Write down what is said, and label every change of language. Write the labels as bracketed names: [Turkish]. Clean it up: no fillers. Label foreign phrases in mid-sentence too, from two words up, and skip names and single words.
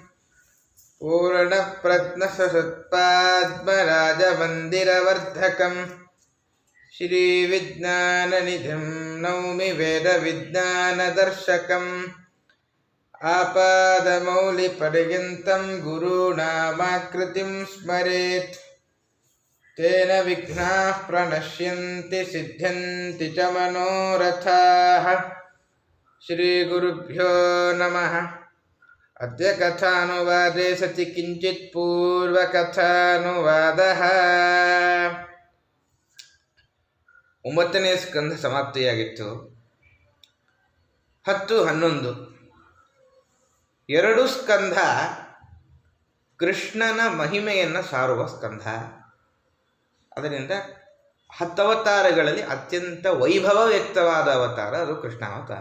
[Sanskrit] पूर्णप्रज्ञसुत्पाद्मराजमन्दिरवर्धकं श्रीविज्ञाननिधिं नौमि वेदविज्ञानदर्शकम् आपादमौलिपर्यन्तं गुरूणामाकृतिं स्मरेत् तेन विघ्नाः प्रणश्यन्ति सिद्ध्यन्ति च मनोरथाः श्रीगुरुभ्यो नमः। अद्य कथानुवादे सति किञ्चित् पूर्वकथानुवादः। [Kannada] 9ನೇ ಸ್ಕಂಧ ಸಮಾಪ್ತಿಯಾಗಿತ್ತು. 10, 11 2 ಸ್ಕಂಧ ಕೃಷ್ಣನ ಮಹಿಮೆಯನ್ನು ಸಾರುವ ಸ್ಕಂಧ. ಅದರಿಂದ 10 ಅವತಾರಗಳಲ್ಲಿ ಅತ್ಯಂತ ವೈಭವ ವ್ಯಕ್ತವಾದ ಅವತಾರ ಅದು ಕೃಷ್ಣಾವತಾರ.